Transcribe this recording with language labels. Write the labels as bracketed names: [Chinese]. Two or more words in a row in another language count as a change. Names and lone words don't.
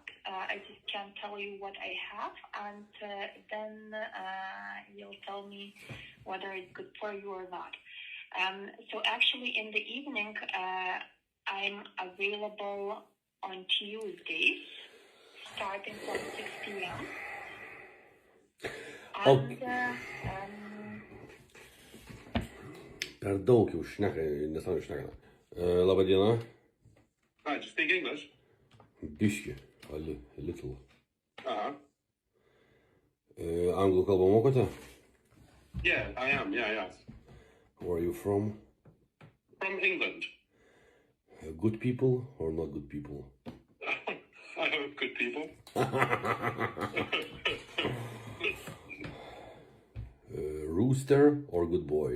[English] I just can tell you what I have, and then you'll tell me whether it's good for you or not. So actually, in the evening, I'm available on Tuesdays, starting from 6 p.m. And [Lithuanian] Per daug jau šneka, nesąmonė šneka. Labą dieną. [English] Hi, do you speak English? Biški, a little. Uh-huh. [Lithuanian] Anglų kalbą mokote? [English] Yeah, I am, yeah. Where are you from? From England. Good people or not good people? I hope good people. Rooster or good boy?